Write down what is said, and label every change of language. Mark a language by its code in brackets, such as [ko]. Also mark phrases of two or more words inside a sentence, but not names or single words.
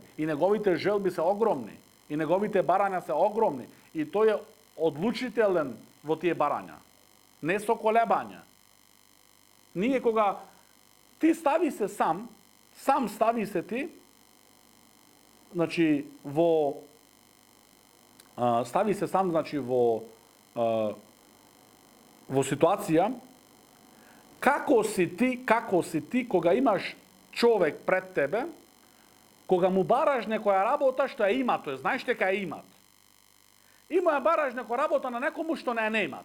[mk] И неговите желби се огромни. И неговите барања се огромни. И тој е одлучителен во тие барања. Не со колебања. Ние кога ти стави се сам стави се ти, значи, во стави се сам значи во ситуација како си ти кога имаш човек пред тебе, кога му бараш некоја работа што је има, то је знаш те кај је имат. Има је бараш неко работа на некому што не немат.